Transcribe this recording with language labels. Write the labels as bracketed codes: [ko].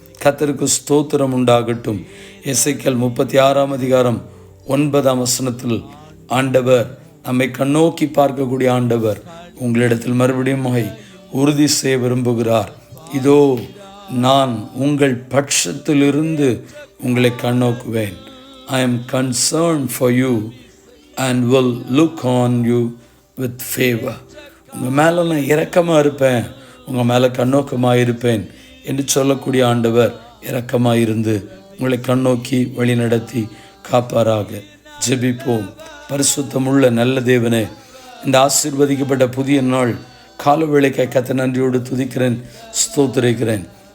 [ta] கர்த்தருக்கு ஸ்தோத்திரம் உண்டாகட்டும். எசேக்கியேல் 36ஆம் அதிகாரம் 9ஆம் வசனத்தில் ஆண்டவர், நம்மை கண்ணோக்கி பார்க்கக்கூடிய ஆண்டவர், உங்களிடத்தில் மறுபடியும் உறுதி செய்ய விரும்புகிறார். இதோ நான் உங்கள் பட்சத்திலிருந்து உங்களை கண்ணோக்குவேன். [en] I am concerned for you and will look on you with favor. [ta] உங்கள் மேலே நான் இரக்கமாக இருப்பேன், உங்கள் மேலே கண்ணோக்கமாக இருப்பேன் என்று சொல்லக்கூடிய ஆண்டவர் இரக்கமாக இருந்து உங்களை கண்ணோக்கி வழி நடத்தி காப்பாராக. ஜெபிப்போம். பரிசுத்தமுள்ள நல்ல தேவனே, இந்த ஆசீர்வதிக்கப்பட்ட புதிய நாள் காலவேளைக்காய் கர்த்தர் நன்றியோடு துதிக்கிறேன், ஸ்தோத்திரிக்கிறேன்.